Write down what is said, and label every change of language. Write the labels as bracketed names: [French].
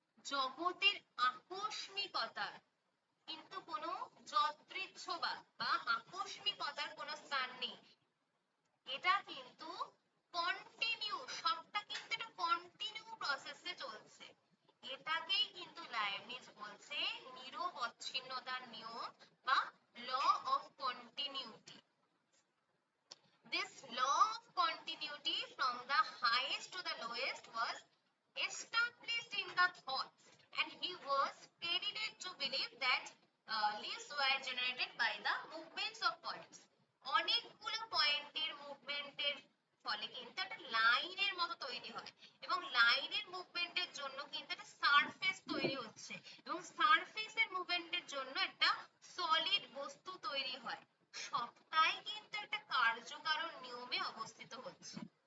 [Bangla] জগতের আকস্মিকতার কিন্তু কোনো যদৃচ্ছবাদ বা আকস্মিকতার কোনো স্থান নেই। এটা কিন্তু কন্টিনিউ, সবটা কিন্তু এটা কন্টিনিউ প্রসেসে চলছে। এটাকেই কিন্তু লাইবনিজ বলছে নিরবচ্ছিন্নতার নিয়ম বা law of continuity. [English] This law of continuity from the highest to the lowest was established in the thoughts, and he was credited to believe that leaves were generated by the movements of points. [Bangla] অনেকগুলো পয়েন্টের মুভমেন্টের ফলে কিন্তু একটা লাইনের মতো তৈরি হয় এবং লাইনের মুভমেন্টের জন্য কিন্তু একটা সারফেস তৈরি হচ্ছে এবং সারফেসের মুভমেন্টের জন্য একটা সলিড বস্তু তৈরি হয়। সবটাই কিন্তু একটা কার্যকারণ নিয়মে অবস্থিত হচ্ছে।